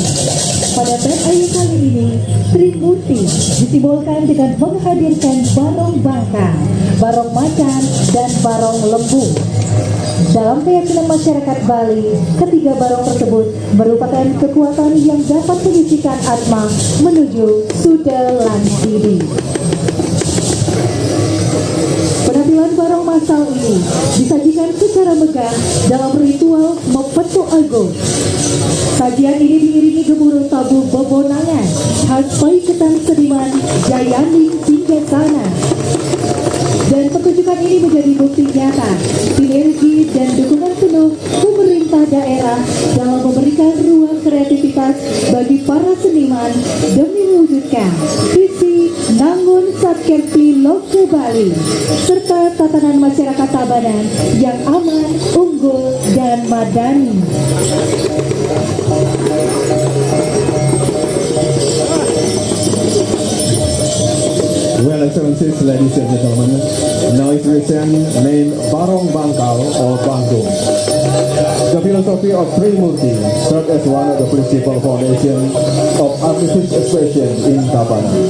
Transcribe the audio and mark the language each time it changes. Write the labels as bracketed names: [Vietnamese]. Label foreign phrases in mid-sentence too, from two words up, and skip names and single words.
[Indonesian] Pada band Ayu kali ini, Trimurti disimbolkan dengan menghadirkan barong bangka, barong macan, dan barong lembu. Dalam keyakinan masyarakat Bali, ketiga barong tersebut merupakan kekuatan yang dapat menyisikan atma menuju Suda lan Sidi. Penampilan barong masal ini disajikan secara megah dalam ritual Mepetu Agung. Sajian ini diiringi gemuruh tabu bebonangan khas Paiketan Seniman Jayani Singgasana. Dan pertunjukan ini menjadi bukti nyata sinergi dan dukungan penuh pemerintah daerah dalam memberikan ruang kreativitas bagi para seniman demi mewujudkan visi Nangun Satkerti Loko Bali serta tatanan masyarakat Tabanan yang aman, unggul, dan madani. [English] Well, Excellencies, ladies and gentlemen, now is recent named Barong Bangkal or Bangkong. The philosophy of Trimurti served as one of the principal foundations of artistic expression in Tabanan.